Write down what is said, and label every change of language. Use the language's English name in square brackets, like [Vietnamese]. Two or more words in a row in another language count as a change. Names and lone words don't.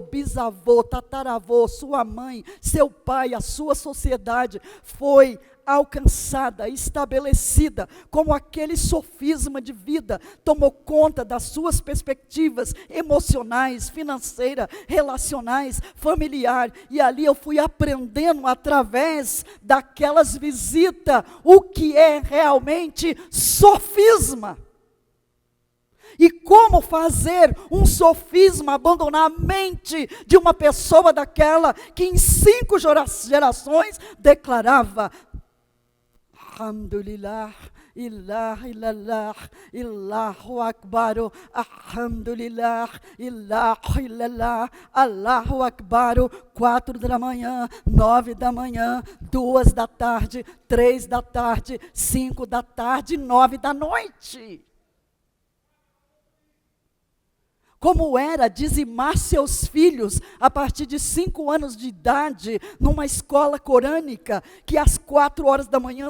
[Portuguese] bisavô, tataravô, sua mãe, seu pai, a sua sociedade foi alcançada, estabelecida, como aquele sofisma de vida tomou conta das suas perspectivas emocionais, financeiras, relacionais, familiar, e ali eu fui aprendendo através daquelas visitas o que é realmente sofisma. E como fazer um sofisma abandonar a mente de uma pessoa daquela que em 5 gerações declarava: [Arabic] الحمد لله إله إلا الله الله أكبر الحمد لله إله إلا الله الله أكبر, [Portuguese] 4 da manhã, 9 da manhã, 2 da tarde, 3 da tarde, 5 da tarde, 9 da noite. Como era dizimar seus filhos a partir de 5 anos de idade, numa escola corânica, que às 4 horas da manhã,